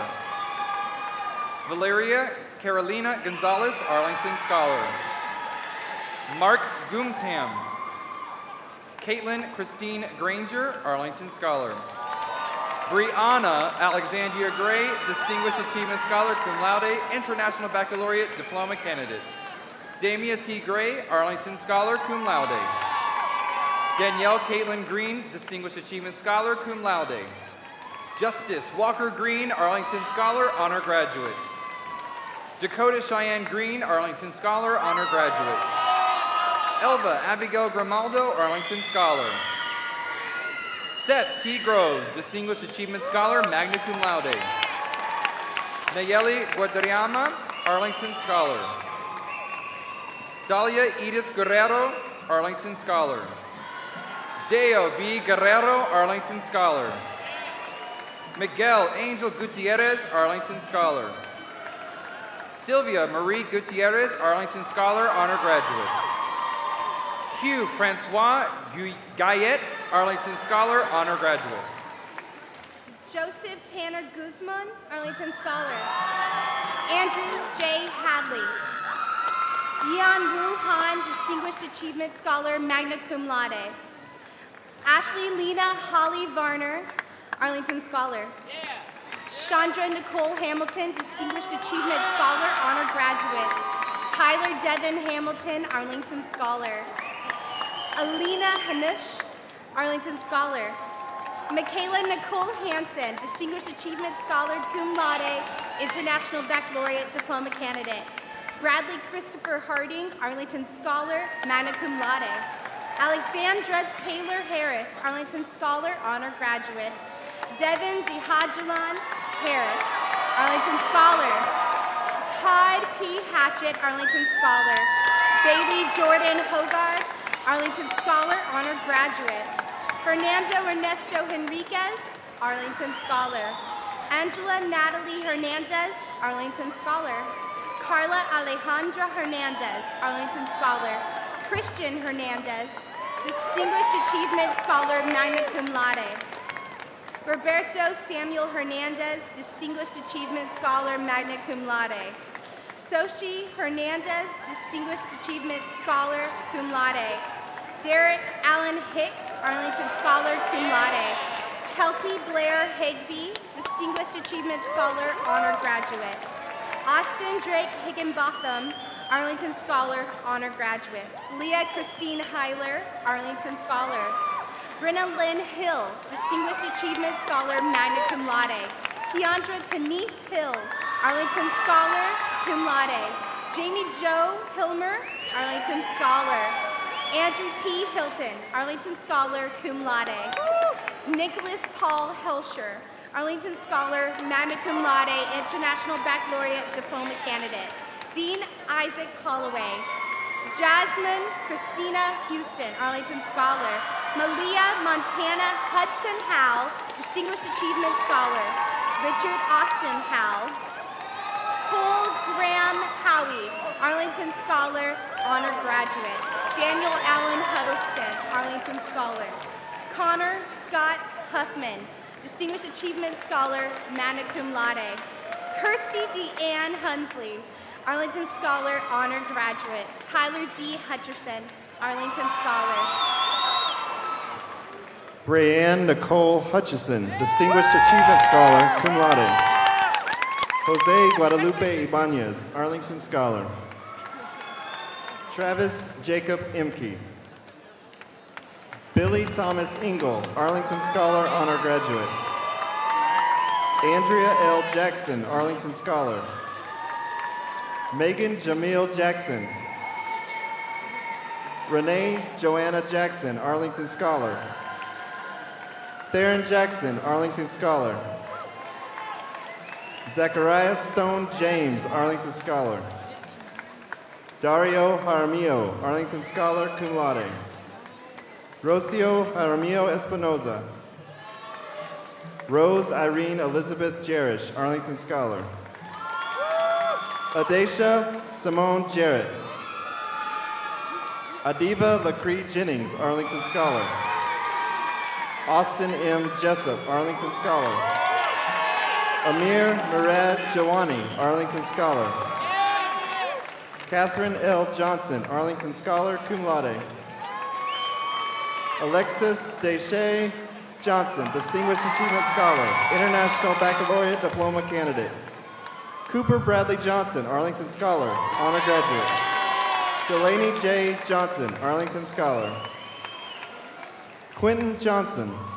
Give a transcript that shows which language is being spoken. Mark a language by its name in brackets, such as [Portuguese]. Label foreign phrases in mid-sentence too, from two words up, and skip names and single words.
[English] Valeria Carolina Gonzalez, Arlington Scholar. Mark Gumtam. Caitlin Christine Granger, Arlington Scholar. Brianna Alexandria Gray, Distinguished Achievement Scholar, [Latin] cum laude, [English] International Baccalaureate Diploma candidate. Damia T. Gray, Arlington Scholar, [Latin] cum laude. [English] Danielle Caitlin Green, Distinguished Achievement Scholar, [Latin] cum laude. [English] Justice Walker Green, Arlington Scholar, honor graduate. Dakota Cheyenne Green, Arlington Scholar, honor graduate. Elva Abigail Grimaldo, Arlington Scholar. Seth T. Groves, Distinguished Achievement Scholar, [Latin] magna cum laude. [English] Nayeli Guadariama, Arlington Scholar. Dalia Edith Guerrero, Arlington Scholar. Deo B. Guerrero, Arlington Scholar. Miguel Angel Gutierrez, Arlington Scholar. Sylvia Marie Gutierrez, Arlington Scholar, honor graduate. Hugh Francois Guyette, Arlington Scholar, honor graduate. Joseph Tanner Guzman, Arlington Scholar. Andrew J. Hadley. Yan Wu Han, Distinguished Achievement Scholar, [Latin] magna cum laude. [English] Ashley Lena Holly Varner, Arlington Scholar. Chandra Nicole Hamilton, Distinguished Achievement Scholar, honor graduate. Tyler Devin Hamilton, Arlington Scholar. Alina Hanush, Arlington Scholar. Michaela Nicole Hansen, Distinguished Achievement Scholar, [Latin] cum laude, [English] International Baccalaureate Diploma candidate. Bradley Christopher Harding, Arlington Scholar, [Latin] magna cum laude. [English] Alexandra Taylor Harris, Arlington Scholar, honor graduate. Devin DeHajilan Harris, Arlington Scholar. Todd P. Hatchett, Arlington Scholar. Bailey Jordan Hogard, Arlington Scholar, honor graduate. Fernando Ernesto Henriquez, Arlington Scholar. Angela Natalie Hernandez, Arlington Scholar. Carla Alejandra Hernandez, Arlington Scholar. Christian Hernandez, Distinguished Achievement Scholar, [Latin] magna cum laude. [English] Roberto Samuel Hernandez, Distinguished Achievement Scholar, [Latin] magna cum laude. [English] Sochi Hernandez, Distinguished Achievement Scholar, [Latin] cum laude. [English] Derek Allen Hicks, Arlington Scholar, [Latin] cum laude. [English] Kelsey Blair Higby, Distinguished Achievement Scholar, honor graduate. Austin Drake Higginbotham, Arlington Scholar, honor graduate. Leah Christine Heiler, Arlington Scholar. Brenna Lynn Hill, Distinguished Achievement Scholar, [Latin] magna cum laude. [English] Keandra Tanise Hill, Arlington Scholar, [Latin] cum laude. [English] Jamie Jo Hilmer, Arlington Scholar. Andrew T. Hilton, Arlington Scholar, [Latin] cum laude. [English] Nicholas Paul Helscher, Arlington Scholar, [Latin] magna cum laude, [English] International Baccalaureate Diploma candidate. Dean Isaac Holloway. Jasmine Christina Houston, Arlington Scholar. Malia Montana Hudson Howell, Distinguished Achievement Scholar. Richard Austin Howell. Cole Graham Howie, Arlington Scholar, Honor Graduate. Daniel Allen Huddleston, Arlington Scholar. Connor Scott Huffman, Distinguished Achievement Scholar, [Latin] magna cum laude. [English] Kirsty Deanne Hunsley, Arlington Scholar, Honor Graduate. Tyler D. Hutcherson, Arlington Scholar. Rayanne Nicole Hutchison, Distinguished Achievement Scholar, [Latin] cum laude. [English] Jose Guadalupe Ibanez, Arlington Scholar. Travis Jacob Imke. Billy Thomas Engel, Arlington Scholar, Honor Graduate. Andrea L. Jackson, Arlington Scholar. Megan Jamil Jackson. Renee Joanna Jackson, Arlington Scholar. Theron Jackson, Arlington Scholar. Zachariah Stone James, Arlington Scholar. Dario Jaramillo, Arlington Scholar, [Latin] cum laude. [English] Rocio Jaramillo Espinoza. Rose Irene Elizabeth Jerish, Arlington Scholar. Adesha Simone Jarrett. Adiva Lacree Jennings, Arlington Scholar. Austin M. Jessup, Arlington Scholar. Amir Murad Jawani, Arlington Scholar. Catherine L. Johnson, Arlington Scholar, [Latin] cum laude. [English] Alexis Deshay Johnson, Distinguished Achievement Scholar, International Baccalaureate Diploma candidate. Cooper Bradley Johnson, Arlington Scholar, Honor Graduate. Delaney J. Johnson, Arlington Scholar. Quentin Johnson.